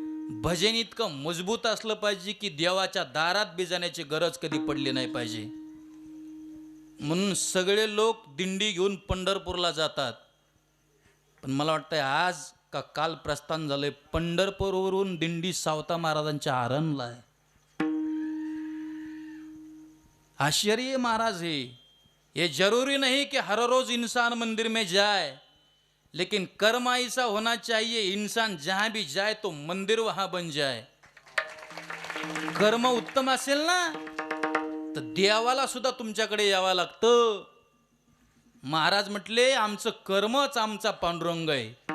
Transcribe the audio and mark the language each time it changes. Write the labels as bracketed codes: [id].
[mr] भजन इतकं मजबूत असलं पाहिजे की देवाच्या दारात बी जाण्याची गरज कधी पडली नाही पाहिजे. म्हणून सगळे लोक दिंडी घेऊन पंढरपूरला जातात. पण मला वाटतंय आज का काल प्रस्थान झालंय पंढरपूरवरून दिंडी सावता महाराजांच्या आरणला आहे. [hi] आश्चर्य महाराज है. ये जरूरी नहीं कि हर रोज इंसान मंदिर में जाए, लेकिन कर्म ऐसा होना चाहिए इंसान जहां भी जाए तो मंदिर वहां बन जाए. [mr] कर्म उत्तम असेल ना तर देवाला सुद्धा तुमच्याकडे यावं लागतं. महाराज म्हटले आमचं कर्मच आमचा पांडुरंग आहे.